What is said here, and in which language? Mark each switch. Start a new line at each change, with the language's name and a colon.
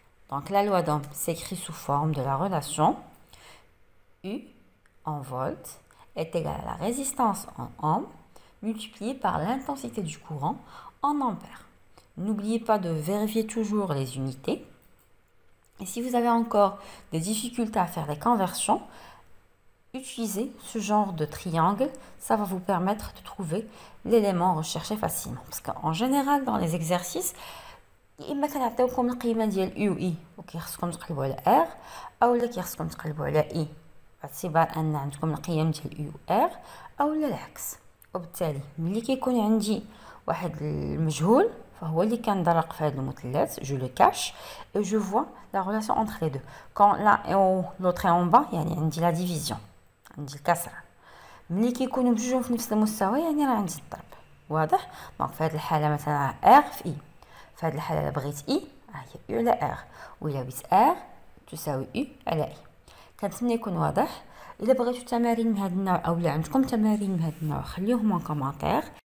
French: Donc, la loi d'Ohm s'écrit sous forme de la relation U en volts est égale à la résistance en ohms multipliée par l'intensité du courant en ampères. N'oubliez pas de vérifier toujours les unités. Et si vous avez encore des difficultés à faire les conversions, utilisez ce genre de triangle. Ça va vous permettre de trouver l'élément recherché facilement. Parce qu'en général, dans les exercices,
Arabic: إما كنعطيوكم القيمة ديال U و I وكيخصكم تقلبوا على R، أولا كيخصكم تقلبوا على I باعتبار ان عندكم القيم ديال يو ار او العكس. وبالتالي ملي كيكون عندي واحد المجهول فهو اللي كندرق في هذا المثلث، جو لو كاش
French: et je vois la relation entre les deux. Quand l'un est haut l'autre est en bas
Arabic: يعني عندي لا ديفيزيون، عندي الكسر. ملي كيكونوا بجوجهم في نفس المستوى يعني راه عندي الضرب. واضح؟ دونك في هذه الحاله مثلا ار في اي، في هذه الحاله بغيت اي هي او على ار، وإلا بغيت ار تساوي او على اي. كنتمنى يكون واضح. الا بغيتوا تمارين من هذا النوع او لا عندكم تمارين من هذا النوع خليوهم
French: en commentaire.